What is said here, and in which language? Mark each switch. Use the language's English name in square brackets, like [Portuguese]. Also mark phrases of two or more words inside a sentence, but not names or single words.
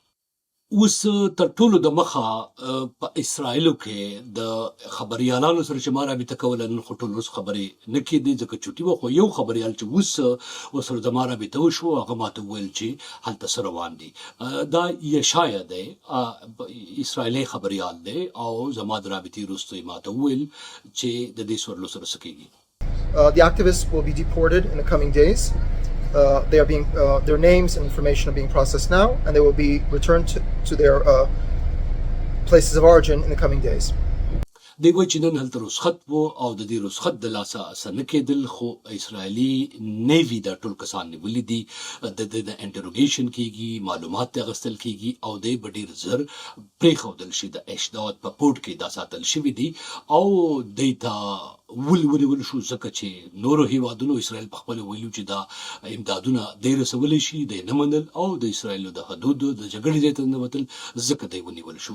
[Pashto] اوس تر ټولو د مخه په اسرائیلو کې د خبریالانو سره چې ما رابطه کوله، نن خو ټول اوس خبرې نه کېدې ځکه چوټي وه، خو یو خبریال چې اوس ورسره زما رابطه وشو هغه ماته وویل چې هلته څه روان دي. دا یشایا دی، اسرائیلي خبریال دی او زما د رابطې وروسته یې ماته وویل چې د دې سورلو سره څه کېږي. [English] The activists will be deported in the coming days. They are being their names and information are being processed now, and they will be returned to their places of origin in the coming days. [Pashto] دی وایي چې نن هلته رخصت و او د دې رخصت د لاسه څه نه کېدل، خو اسرائیلي نیوي دا ټول کسان نیولي دي، د انټروګیشن کېږي، معلومات ترې اخیستل کېږي او دی به ډېر ژر پرېښودل شي. د اشداد په پورټ کې دا ساتل شوي دي او دی ته ونیول شو ځکه چې نورو هیوادونو اسرائیل پخپله ویلي چې دا امدادونه دی رسولی شي، دی نه منل او د اسرائیلو د حدودو د جګړې ځای ته ننوتل، ځکه دی ونیول شو.